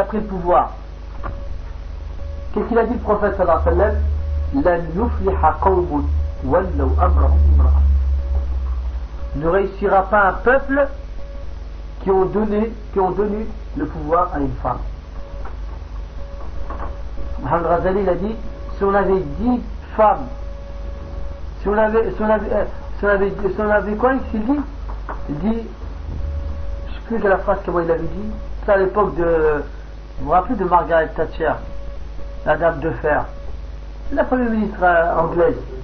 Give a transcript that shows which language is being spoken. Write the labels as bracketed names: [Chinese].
[French] Qu'est-ce qu'il a dit le prophète [Arabic] sallallahu alayhi wa sallam? لن يفلح قوم ولوا أمرهم امرأة. [French] Ne réussira pas un peuple qui ont donné le pouvoir à une femme. Mohamed Razali a dit, si on avait dit, je sais plus de la phrase comment il avait dit, c'est à l'époque de, vous vous rappelez de Margaret Thatcher, la dame de fer, c'est la première ministre anglaise.